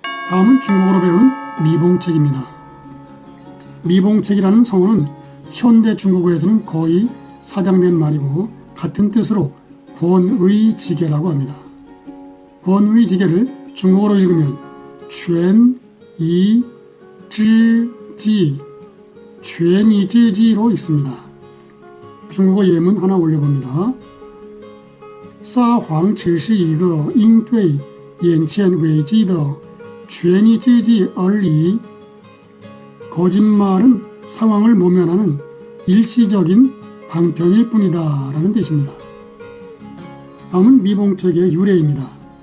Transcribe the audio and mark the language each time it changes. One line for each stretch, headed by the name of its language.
Korean: 다음은 중국어로 배우는 미봉책입니다. 미봉책이라는 성어는 현대 중국어에서는 거의 사장된 말이고 같은 뜻으로 권의지계라고 합니다. 권의지계를 중국어로 읽으면全이지지, 全이지지로 읽습니다. 중국어 예문 하나 올려봅니다.
Chinese: 撒谎只是一个应对眼前危机的权宜之计而已.
Korean: 거짓말은 상황을 모면하는 일시적인 방편일 뿐이다 라는 뜻입니다. 다음은 미봉책의 유래입니다.